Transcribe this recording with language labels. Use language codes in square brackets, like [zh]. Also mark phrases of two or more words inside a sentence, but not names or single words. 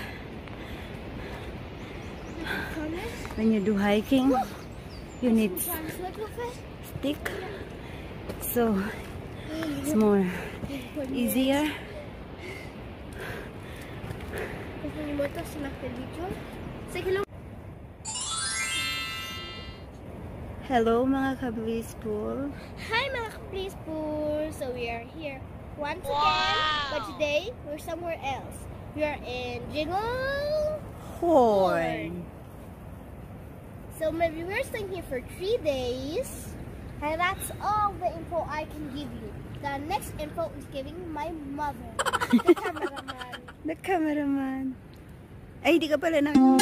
[en] When you do hiking, you need stick, so it's more easier. [tl] Hello mga ka-Blisspool. Hi mga ka-Blisspool. [en] So we are here once again, but today we're somewhere else. We are in Jinglehorn. So maybe we're staying here for 3 days, and that's all the info I can give you. The next info is giving my mother, the cameraman. The cameraman. [tl] Ay, di ka pala na.